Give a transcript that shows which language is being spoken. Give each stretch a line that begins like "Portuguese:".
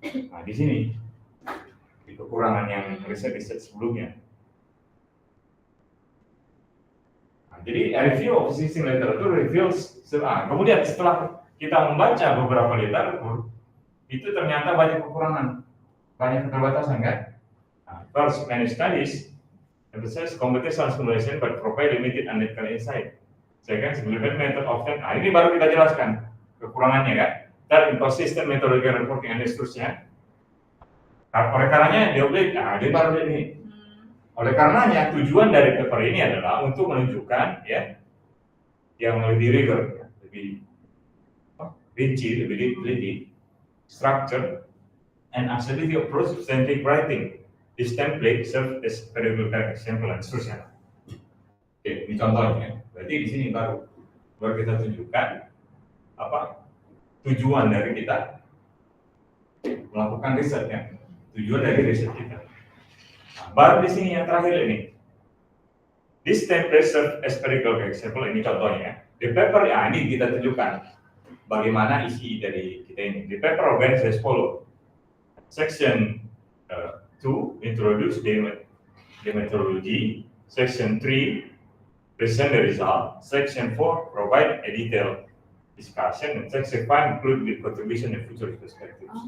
Indonesian: Nah di sini kekurangan yang riset sebelumnya. Nah, jadi
English: review of existing literature reveals.
Indonesian: Kemudian setelah kita membaca beberapa literatur, itu ternyata banyak kekurangan, banyak keterbatasan kan.
English: Nah, first, many studies emphasize computational simulation but provide limited analytical insight. Second, simulation method often.
Indonesian: Nah ini baru kita jelaskan kekurangannya kan.
English: Third, inconsistent methodological reporting and
Indonesian: seterusnya. Oleh karenanya dia baru ini. Oleh karenanya tujuan dari paper ini adalah untuk menunjukkan ya yang lebih rigor, lebih rinci, lebih teliti,
English: structure and accessibility approach to scientific writing. This template serves as pedagogical example and
Indonesian: seterusnya. Oke, ini contohnya. Berarti di sini baru kita tunjukkan apa tujuan dari kita melakukan riset ya. Tujuan dari riset kita. Nah, baru di sini yang terakhir ini.
English: This template serve as empirical example,
Indonesian: ini contohnya. Di paper ya ini kita tunjukkan bagaimana isi dari kita ini.
English: The paper organized as follow. Section 2 introduce the methodology. Section 3 present the result. Section 4 provide a detailed discussion. And section 5 include the contribution and future perspectives.